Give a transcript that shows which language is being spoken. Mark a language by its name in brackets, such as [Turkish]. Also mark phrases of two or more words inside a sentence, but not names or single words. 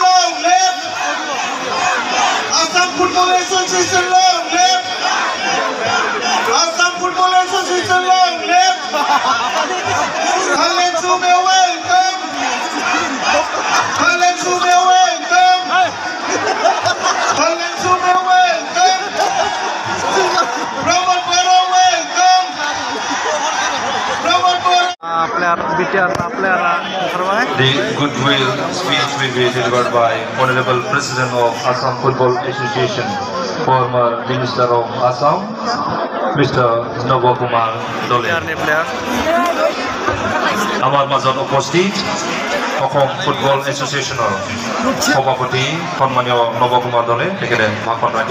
[English] long live Assam Football Association, long live Assam Football Association, long live Khaled Sume, welcome Khaled Sume, welcome Khaled Sume, welcome Pramod Bora, welcome Pramod Bora. The goodwill speech will be delivered by Honorable President of Assam Football Association, former Minister of Assam, Mr. Nava Kumar Dole. [Assamese] Amar মাজত উপস্থিত অসম ফুটবল এছ'চিয়েশ্যনৰ সভাপতি সন্মানীয় নৱ কুমাৰ দলে তেখেতে ভাষণ ৰাখিব।